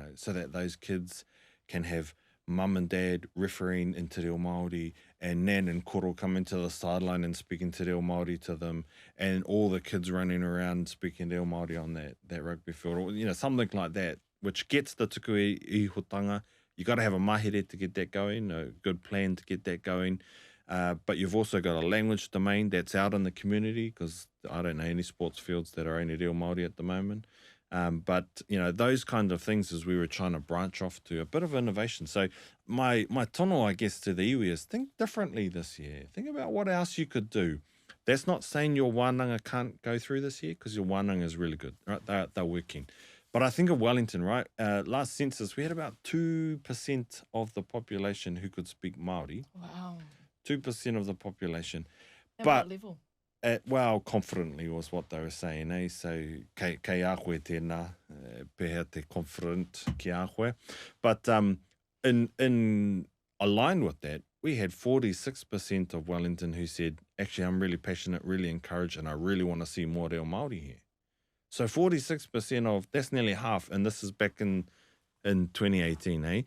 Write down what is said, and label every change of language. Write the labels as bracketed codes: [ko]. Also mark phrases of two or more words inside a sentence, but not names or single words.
[en] So that those kids can have mum and dad refereeing in Te Reo Māori, and Nan and Koro coming to the sideline and speaking Te Reo Māori to them, and all the kids running around speaking Reo Māori on that rugby field, or, you know, something like that, which gets the [mi] tuku ihotanga. [en] You got to have a mahere to get that going, a good plan to get that going. But you've also got a language domain that's out in the community, because I don't know any sports fields that are only Reo Māori at the moment. But, you know, those kind of things as we were trying to branch off to a bit of innovation. So my tono, I guess, to the iwi is think differently this year. Think about what else you could do. That's not saying your wānanga can't go through this year, because your wānanga is really good, right? They're working. But I think of Wellington, right? Last census, we had about 2% of the population who could speak Māori. Wow. 2% of the population. At but what level? Well, confidently was what they were saying, eh? So, [mi] kei āhue tēnā, pēhea te confident ki āhue. [en] But in aligned with that, we had 46% of Wellington who said, actually, I'm really passionate, really encouraged, and I really want to see more reo Māori here. So 46% of, that's nearly half, and this is back in 2018, eh?